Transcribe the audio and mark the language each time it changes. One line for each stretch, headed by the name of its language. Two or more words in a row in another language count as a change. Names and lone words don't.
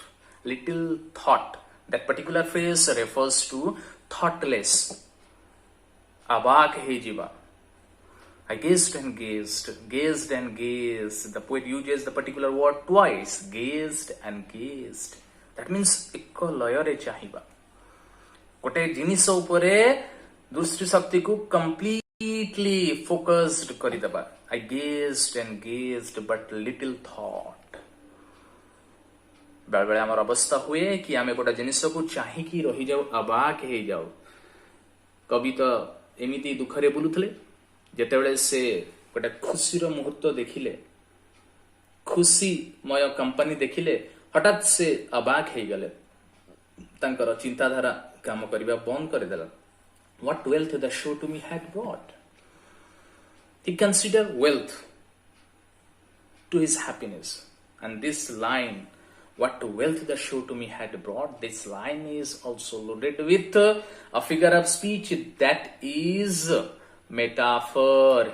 English: Little thought. That particular phrase refers to thoughtless.
Odia: ଅବାକ୍ ହେଇ ଯିବା.
English: I gazed and gazed, gazed and gazed. The poet uses the particular word twice. Gazed and gazed. That means
Odia: ଏକ ଲୟରେ ଚାହିଁବା.
English: ଗୋଟେ ଜିନିଷ ଉପରେ ଦୃଷ୍ଟି ଶକ୍ତିକୁ completely focused କରିଦେବା. I gazed and gazed but little thought.
Odia: ବେଳେବେଳେ ଆମର ଅବସ୍ଥା ହୁଏ କି ଆମେ ଗୋଟେ ଜିନିଷକୁ ଚାହିଁକି ରହିଯାଉ, ଅବାକ୍ ହେଇଯାଉ. କବି ତ ଏମିତି ଦୁଃଖରେ ବୁଲୁଥିଲେ, ଯେତେବେଳେ ସେ ଗୋଟେ ଖୁସିର ମୁହୂର୍ତ୍ତ ଦେଖିଲେ, ଖୁସିମୟ କମ୍ପାନୀ ଦେଖିଲେ, ହଠାତ୍ ସେ ଅବାକ୍ ହେଇଗଲେ. ତାଙ୍କର ଚିନ୍ତାଧାରା କାମ କରିବା ବନ୍ଦ କରିଦେଲା.
English: What wealth the show to me had brought. He considered wealth. to his happiness. And this line, what wealth the show to me had brought, this line is also loaded with a figure of speech that is metaphor.